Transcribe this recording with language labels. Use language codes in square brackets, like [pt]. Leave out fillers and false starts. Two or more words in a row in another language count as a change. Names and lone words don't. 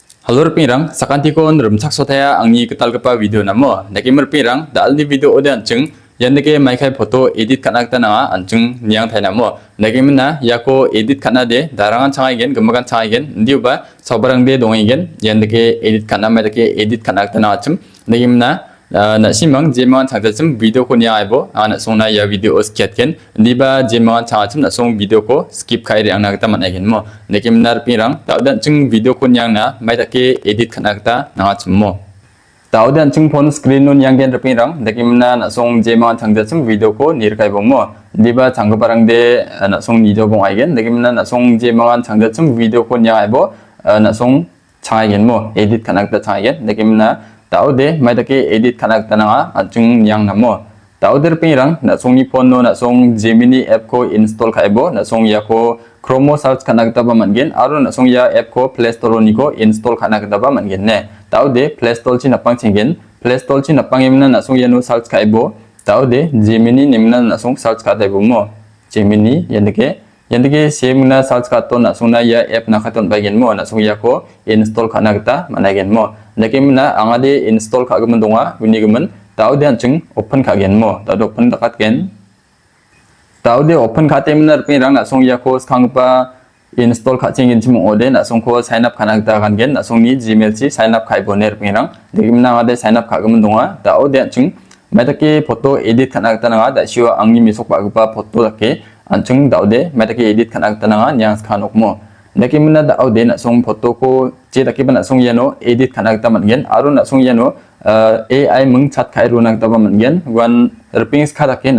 [grt] Halo repirang, sakantikon rumsak sotaya angni ketalgepa video namo. Naki merpirang, dalni video ode ancung, yang neke maikai [en] foto edit [grt] kanak tanah ancung niang thai namo. Naki mena yako edit kana de, darangan cangai gen, gemakan cangai gen, ndiuba sabarang de dongai gen, yang neke edit kana mai neke edit kanak tanah acum. Naki mena na simang jemangan changchachum video ko niang aibo, ana songna ya video skip gen, ndiba jemangan changachum na song video ko skip kai re angna kita manai gen mo. Naki mena repirang, taudan chung video ko niang na mai take edit kana kita nangachum mo. Taudan chung [en] phone screen [grt] nun yang gen repirang, naki mena na song jemangan changchachum video ko nirkai bong mo. Ndiba changgaparang de na song nijo bong ai gen, naki mena na song jemangan changchachum video ko niang aibo, na song changai gen mo, edit kana kita changai gen, naki mena taude mai take edit kanak tananga achung yang namo tauder pirang na songni phone no na song Gemini app ko install khaibo na song ya ko Chrome search kanak taba mangen aro na song ya app ko Play Store ni ko install kanak taba mangen ne taude Play Store chi napang chingen Play Store chi napang emna na song ya no search khaibo taude Gemini nimna na song search khaibo mo Gemini yandike semna search khato na song na ya app na khaton bagen mo na song ya ko install kanak ta managen mo Nakimna angade install kagaman donga unigaman taude ancung open kagen mo taude open dakat gen taude open katemna rpirang na song yako skangpa install kachingin chimong ode na song ko [en] sign up [grt] kanagta kan gen na song ni Gmail chi [en] sign up [grt] kai boner rpirang nakimna angade [en] sign up [grt] kagaman donga taude ancung metake [en] photo edit [grt] kanagta nga da sio angni misok bagpa photo dake ancung taude metake edit kanagta nga nyang skanok mo Nakimna da aude na song photo ko che takiba na song yano edit kanak ta mangen aro na song yano AI mung chat khai ro nak ta ba mangen wan rpings kha take